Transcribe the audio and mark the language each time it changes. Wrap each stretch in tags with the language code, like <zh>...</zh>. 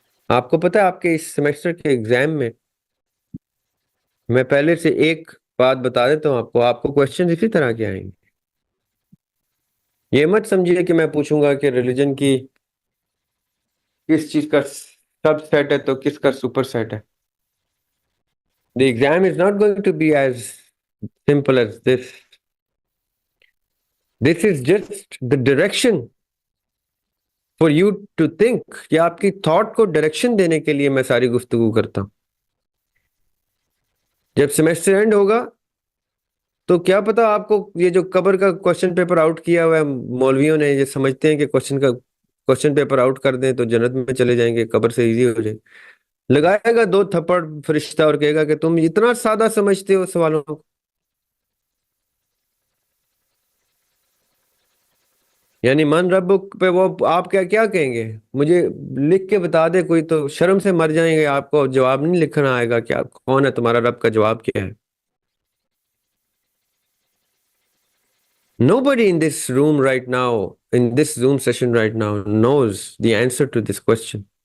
<ur>آپ کو پتا ہے آپ کے اس سیمیسٹر کے ایگزام میں پہلے سے ایک بات بتا دیتا ہوں آپ کو کوشچن اسی طرح کے آئیں گے. یہ مت سمجھیے کہ میں پوچھوں گا کہ ریلیجن کی کس چیز کا سب سیٹ ہے تو کس کا سپر سیٹ ہے.</ur> <en>The exam is not going to be as simple as this. This is just the direction for you to think.</en> <ur>کہ آپ کی تھاٹ کو ڈائریکشن دینے کے لیے میں ساری گفتگو کرتا ہوں. جب سیمیسٹر اینڈ ہوگا تو کیا پتا آپ کو یہ جو قبر کا کوشچن پیپر آؤٹ کیا ہوا ہے مولویوں نے، یہ سمجھتے ہیں کہ کوشچن پیپر آؤٹ کر دیں تو جنت میں چلے جائیں گے، قبر سے ایزی ہو جائے. لگائے گا 2 تھپڑ فرشتہ اور کہے گا کہ تم اتنا سادہ سمجھتے ہو سوالوں کو. یعنی من رب پہ وہ آپ کیا کہیں گے؟ مجھے لکھ کے بتا دے کوئی، تو شرم سے مر جائیں گے. آپ کو جواب نہیں لکھنا آئے گا کہ کون ہے تمہارا رب، کا جواب کیا ہے.</ur> <en>Nobody in this room right now, in this Zoom session right now, knows the answer to this question.</en>